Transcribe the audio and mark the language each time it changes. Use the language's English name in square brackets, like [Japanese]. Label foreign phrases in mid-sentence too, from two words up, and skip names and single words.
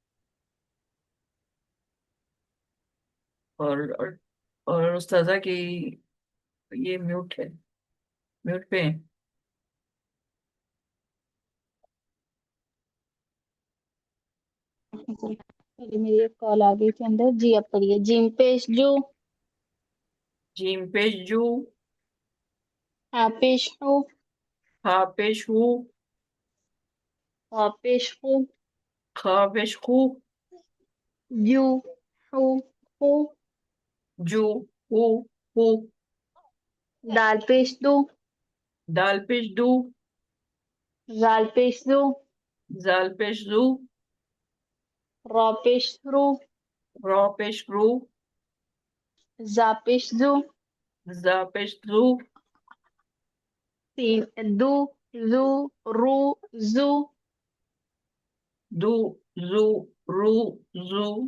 [Hindi] और और उस्ताजा की ये म्यूट है, म्यूट पे है। जी, पहले मेरी एक कॉल आ गई थी अंदर। जी अब पढ़िए। जिम पेश जू। जीम पेश जू। हा पेश हू। हा पेश हू। हा पेश हू। खा पेश खू। जू हू हू। जू हू हू। दाल पेश दू। दाल पेश दू। जाल पेश दू। जाल पेश जू। रॉ पेश रू। रॉ पेश रू। जा पेश जू। जा पेश जू। सीन दू जू रू जू। दू जू रू जू।